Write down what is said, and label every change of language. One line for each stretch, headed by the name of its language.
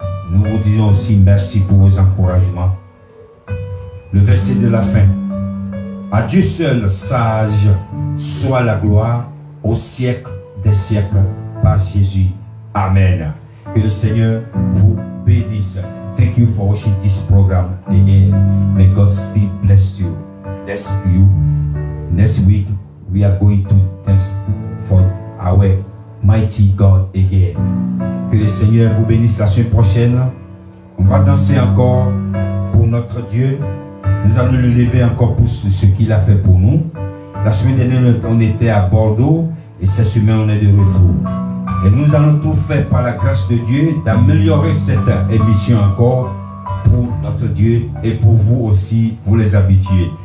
French: Nous vous disons aussi merci pour vos encouragements. Le verset de la fin. À Dieu seul, sage, soit la gloire au siècle des siècles par Jésus. Amen. Que le Seigneur vous bénisse.
English: Thank you for watching this program again. May God still bless you. Bless you. Next week, we are going to dance for our mighty God again.
French: Que le Seigneur vous bénisse la semaine prochaine. On va danser encore pour notre Dieu. Nous allons le lever encore pour ce qu'il a fait pour nous. La semaine dernière, on était à Bordeaux et cette semaine, on est de retour. Et nous allons tout faire par la grâce de Dieu d'améliorer cette émission encore pour notre Dieu et pour vous aussi, vous les habitués.